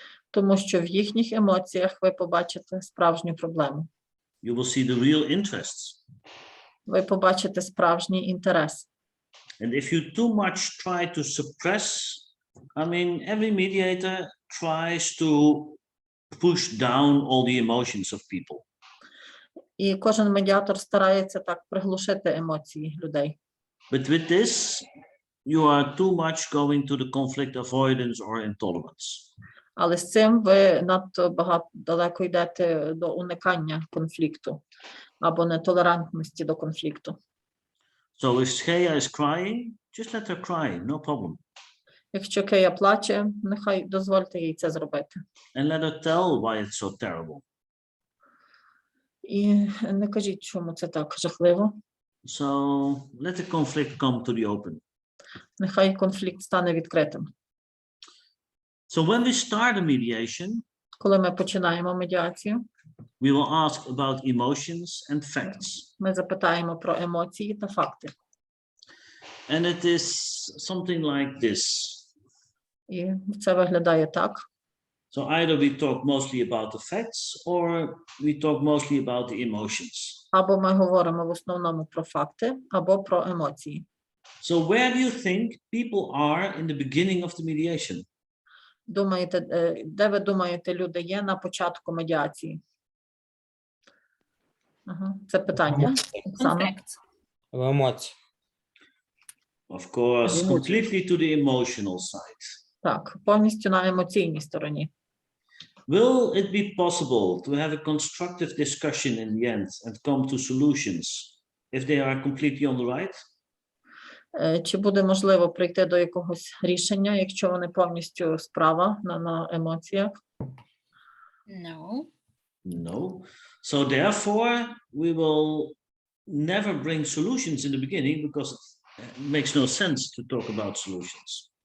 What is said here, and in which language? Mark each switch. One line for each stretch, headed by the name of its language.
Ukrainian: Тому що в їхніх емоціях ви побачите справжню проблему.
English: You will see the real interests.
Ukrainian: Ви побачите справжній інтерес.
English: And if you too much try to suppress, I mean, every mediator tries to push down all the emotions of people.
Ukrainian: І кожен медіатор старається так приглушити емоції людей.
English: But with this, you are too much going to the conflict avoidance or intolerance.
Ukrainian: Але з цим ви надто далеко йдете до уникання конфлікту або нетолерантності до конфлікту.
English: So if Shreya is crying, just let her cry, no problem.
Ukrainian: Якщо Кея плаче, нехай дозвольте їй це зробити.
English: And let her tell why it's so terrible.
Ukrainian: І не кажіть, чому це так жахливо.
English: So let the conflict come to the open.
Ukrainian: Нехай конфлікт стане відкритим.
English: So when we start a mediation,
Ukrainian: коли ми починаємо медіацію,
English: we will ask about emotions and facts.
Ukrainian: Ми запитаємо про емоції та факти.
English: And it is something like this.
Ukrainian: І це виглядає так.
English: So either we talk mostly about the facts or we talk mostly about the emotions.
Ukrainian: Або ми говоримо в основному про факти, або про емоції.
English: So where do you think people are in the beginning of the mediation?
Ukrainian: Думаєте, де ви думаєте, люди є на початку медіації? Це питання. Оксана. В емоції.
English: Of course, completely to the emotional side.
Ukrainian: Так, повністю на емоційній стороні.
English: Will it be possible to have a constructive discussion in the end and come to solutions if they are completely on the right?
Ukrainian: Чи буде можливо прийти до якогось рішення, якщо вони повністю справа на емоціях?
English: No. No. So therefore, we will never bring solutions in the beginning because it makes no sense to talk about solutions.